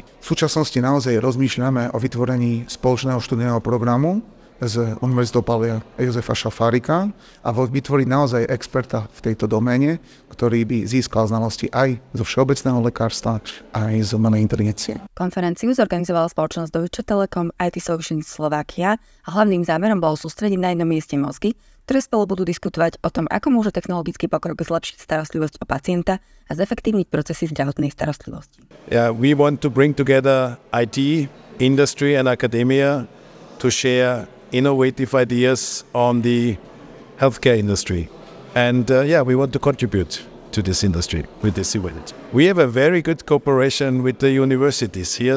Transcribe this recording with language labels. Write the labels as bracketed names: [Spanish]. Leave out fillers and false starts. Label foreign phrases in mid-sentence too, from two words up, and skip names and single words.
[Slovak] V súčasnosti naozaj rozmýšľame o vytvorení spoločného študijného programu s Univerzitou Pavla Jozefa Šafárika a vytvoriť naozaj experta v tejto doméne, ktorý by získal znalosti aj zo všeobecného lekárstva, aj z umelej inteligencie. Konferenciu zorganizovala spoločnosť Deutsche Telekom IT Solutions Slovakia a hlavným zámerom bolo sústrediť na jednom mieste mozgy, ktoré spolu budú diskutovať o tom, ako môže technologický pokrok zlepšiť starostlivosť o pacienta a zefektívniť procesy zdravotnej starostlivosti. [English] Yeah, we want to bring together IT, industry and academia to share innovative ideas on the healthcare industry. And we want to contribute to this industry with this event. We have a very good cooperation with the universities here.